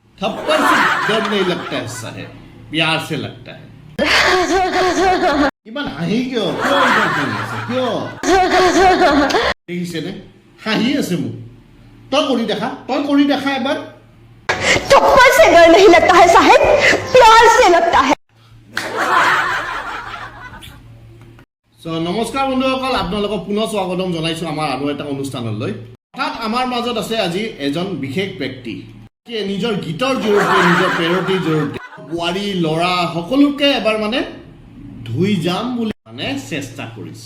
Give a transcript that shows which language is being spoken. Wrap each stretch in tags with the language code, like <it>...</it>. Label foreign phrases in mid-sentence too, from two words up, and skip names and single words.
<hi>थप्पड़ से डर नहीं लगता है साहेब, प्यार से लगता है।</hi> <as>ইমান হাঁহি কিয় কিয় দেখিছে নে হাঁহি আছে মোক তই কৰি দেখা এবাৰ</as> <hi>थप्पड़ से डर नहीं लगता है साहेब, प्यार से लगता है।</hi> <as>নমস্কাৰ বন্ধুসকল, আপোনালোকক পুনৰ স্বাগতম জনাইছো আমাৰ আৰু এটা অনুষ্ঠানলৈ। অৰ্থাৎ আমাৰ মাজত আছে আজি এজন বিশেষ ব্যক্তি, নিজৰ গীতৰ জৰিয়তে নিজৰ পেৰটিৰ জৰিয়তে বোৱাৰী ল'ৰা সকলোকে এবাৰ মানে ধুই যাম বুলি মানে চেষ্টা কৰিছে।</as>